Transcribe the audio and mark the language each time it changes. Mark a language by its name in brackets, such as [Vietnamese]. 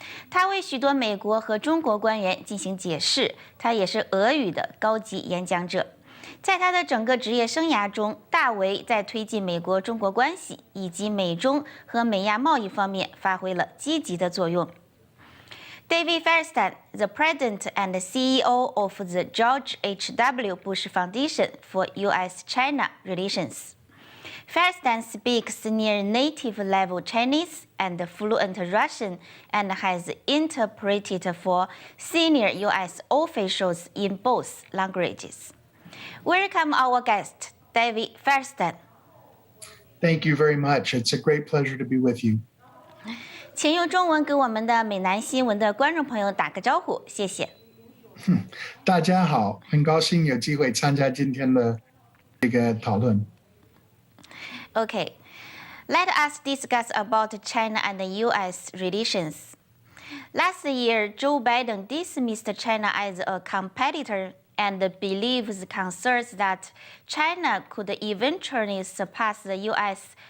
[Chinese] 他为许多美国和中国官员进行解释，他也是俄语的高级演讲者。在他的整个职业生涯中，大为在推进美国中国关系以及美中和美亚贸易方面发挥了积极的作用。 [English] David Firestein, the President and CEO of the George H.W. Bush Foundation for USChina Relations. Firestein speaks near native level Chinese and fluent Russian and has interpreted for senior U.S. officials in both languages. Welcome our guest, David Firestein. Thank you very much. It's a great pleasure to be with you. [Chinese] 请用中文给我们的美南新闻的观众朋友打个招呼，谢谢。大家好，很高兴有机会参加今天的这个讨论。 [English] Okay, let us discuss about China and U.S. relations. Last year, Joe Biden dismissed China as a competitor and believes concerns that China could eventually surpass the U.S.